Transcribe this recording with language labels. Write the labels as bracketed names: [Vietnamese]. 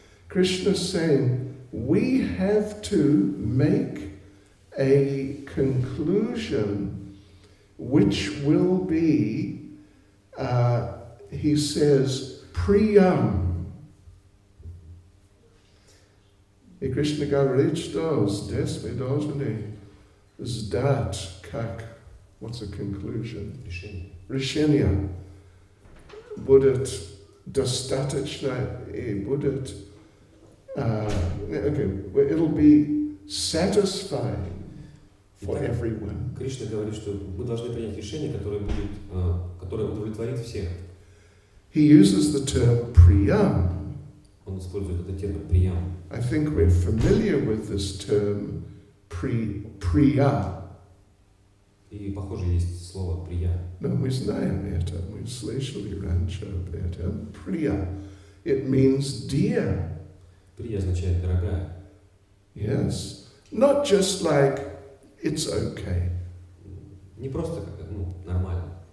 [English] Krishna saying, we have to make a conclusion which will be, he says, priyam. [Russian] И Кришна говорит, что здесь мы должны сдать как, [English] what's a conclusion? [Russian] Решение. Будет достаточно и будет, [English] it'll be satisfying for everyone. [Russian] Кришна говорит, что мы должны принять решение, которое удовлетворит всех. [English] He uses the term priyam. [Russian] Он использует этот термин приям. [English] I think we're familiar with this term priya. [Russian] И похоже есть слово прия. No, мы знаем это, мы слышали раньше об этом. [English] Priya. It means dear. [Russian] Прия означает дорогая. [English] Yes. Not just like it's okay. [Russian] Не просто как, нормально.